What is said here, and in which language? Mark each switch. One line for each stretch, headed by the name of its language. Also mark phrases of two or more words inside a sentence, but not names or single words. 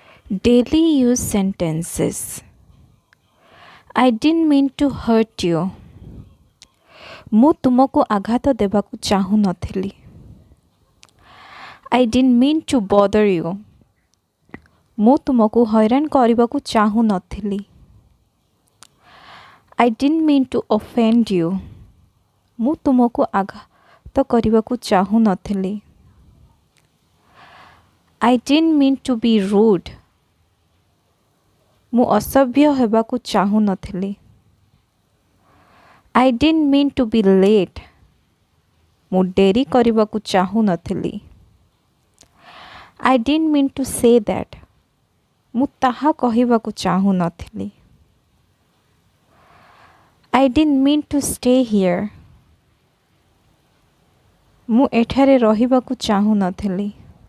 English: Daily use sentences. I didn't mean to hurt you.
Odia: ମୁଁ ତୁମକୁ ଆଘାତ ଦେବାକୁ ଚାହୁଁନଥିଲି.
English: I didn't mean to bother you.
Odia: ମୁଁ ତୁମକୁ ହଇରାଣ କରିବାକୁ ଚାହୁଁନଥିଲି.
English: I didn't mean to offend you.
Odia: ମୁଁ ତୁମକୁ ଆଘାତ କରିବାକୁ ଚାହୁଁନଥିଲି.
English: I didn't mean to be rude.
Odia: ମୁଁ ଅସଭ୍ୟ ହେବାକୁ ଚାହୁଁନଥିଲି.
English: I didn't mean to be late.
Odia: ମୁଁ ଡେରି କରିବାକୁ ଚାହୁଁନଥିଲି.
English: I didn't mean to say that.
Odia: ମୁଁ ତାହା କହିବାକୁ ଚାହୁଁନଥିଲି.
English: I didn't mean to stay here.
Odia: ମୁଁ ଏଠାରେ ରହିବାକୁ ଚାହୁଁନଥିଲି.